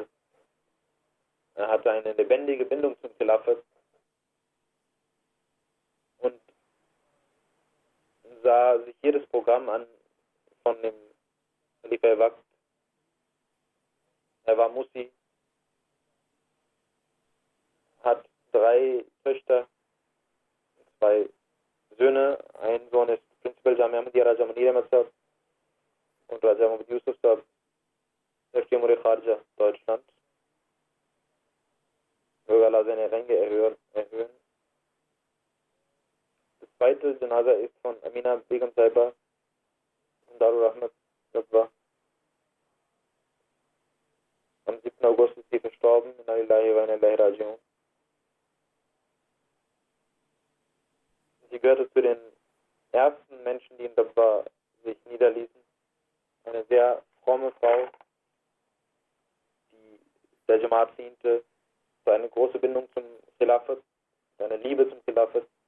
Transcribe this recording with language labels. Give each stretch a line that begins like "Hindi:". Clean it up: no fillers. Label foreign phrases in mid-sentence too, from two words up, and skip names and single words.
German: Er hatte eine lebendige Bindung zum Khilafat und sah sich jedes Programm an von dem
Urdu: خلیفہ وقت.
German: Er war Musi, hat 3 Töchter, 2 Söhne. Ein Sohn ist Prinzipal Jamia Ahmadiyya Raja Munir Ahmad Sahib und Raja Muhammad Yusuf Sahib, Mufti Kharja, Deutschland. Möge Allah seine Ränge erhöhen. Das zweite Janaza ist von Amina Begum Saiba und Darul Rahmat Rabba. Am 7. August ist sie verstorben.
Arabic: إنا لله وإنا إليه راجعون.
German: Sie gehörte zu den ersten Menschen, die in Dabba sich niederließen. Eine sehr fromme Frau, die der Jamaat diente, so eine große Bindung zum Khilafat, eine Liebe zum Khilafat.